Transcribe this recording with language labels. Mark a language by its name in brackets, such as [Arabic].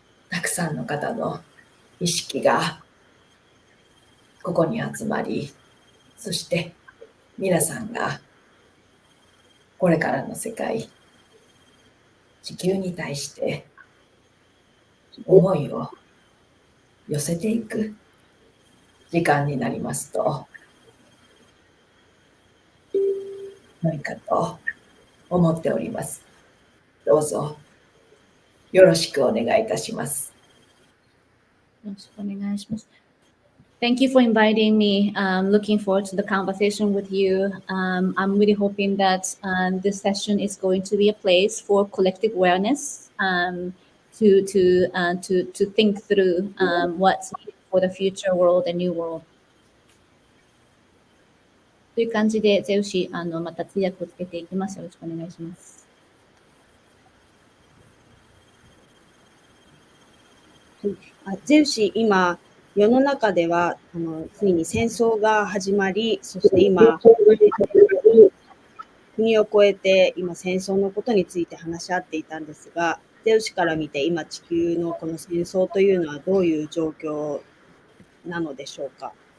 [Japanese] たくさんの方の意識がここに集まり、そして皆さんがこれからの世界、地球に対して思いを寄せていく時間になりますと、良いかと思っております。どうぞよろしくお願いいたします。よろしくお願いします。 [English] Thank you for inviting me. Looking forward to the conversation with you. I'm really hoping that this session is going to be a place for collective awareness to think through what's needed for the future world and new world. [Japanese] という感じで、ゼウシ、また通訳をつけていきます。よろしくお願いします。ゼウシ、今、世の中ではついに戦争が始まり、そして今、国を越えて今戦争のことについて話し合っていたんですが、ゼウシから見て今地球のこの戦争というのはどういう状況なのでしょうか。